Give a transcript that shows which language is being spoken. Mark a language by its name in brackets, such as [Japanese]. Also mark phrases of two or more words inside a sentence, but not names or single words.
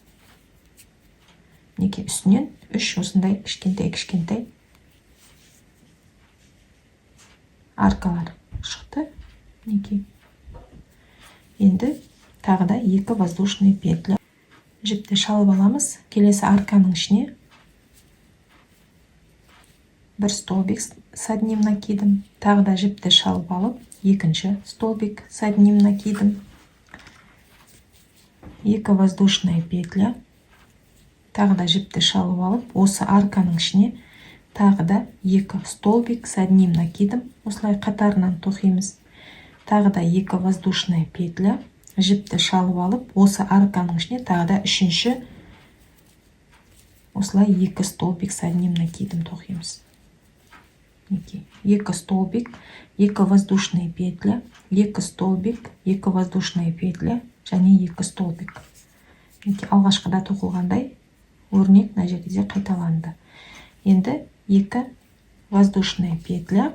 [Kazakh] Неке үстінен 3 осындай кішкентай аркалар шықты. Неке. Енді тағы да 2 [Russian] воздушный петля. [Kazakh] Жіпті шалып аламыз, келесі арканың ішіне бір [Russian] столбик с одним накидом, [Kazakh] тағы да жіпті шалып алып, екінші [Russian] столбик с одним накидом, [Kazakh] 2 [Russian] воздушная петля, [Kazakh] тағы да жіпті шалып алып, осы арканың ішіне тағы да 2 [Russian] столбик с одним накидом, [Kazakh] осылай қатарынан тоқимыз. Тағы да 2 [Russian] воздушная петля, [Kazakh] жіпті шалып алып, осы арканың ішіне тағы да 3-ші осылай 2 [Russian] столбик с одним накидом [Kazakh] тоқимыз. [Russian] 2 столбик, 2 воздушная петля, 2 столбик, 2 воздушная петля, және 2 столбик. [Kazakh] Алғашқыда тоқылғандай өрнек мына жерде қайталанды. [Russian] Енді 2 воздушная петля.